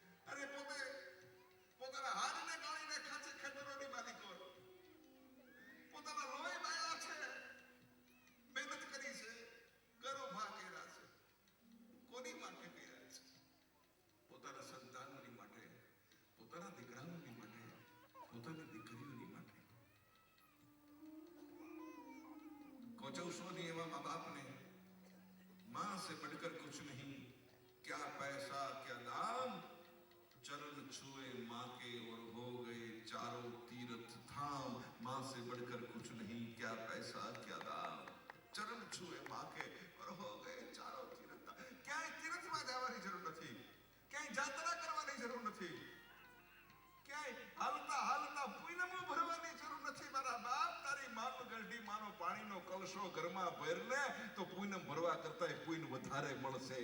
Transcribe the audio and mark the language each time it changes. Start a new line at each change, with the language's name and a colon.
Gujarati: અરે પોતાના હાથને ગાળીને ખાચે ખેતરોની માલિકો, પોતાના લોહી બાળ્યા છે, મહેનત કરી છે, ઘરો ભા કર્યા છે. કોની માટે કર્યા છે? પોતાના સંતાનોની માટે, પોતાના દીકરાઓની માટે, પોતાની દીકરીઓની માટે.
Hindi: कोचौसो नहीं एवं माँ बाप ने, माँ से बढ़कर कुछ नहीं, क्या पैसा क्या दाम, चरण छुए माँ के और हो गए चारों तीर्थ धाम. माँ से बढ़कर कुछ नहीं, क्या पैसा क्या दाम, चरण छुए माँ के और हो गए चारों तीर्थ धाम.
Gujarati: ક્યાંય તીર્થમાં જવાની જરૂર નથી, ક્યાંય જાત્રા કરવાની જરૂર નથી, ક્યાંય હાલતા પૂનમો ભરવાની જરૂર નથી મારા બાપ. તારી માનો ગરડી માનો પાણીનો કલશો ઘરમાં ભરને તો પૂનમ ભરવા કરતા પૂન વધારે મળશે.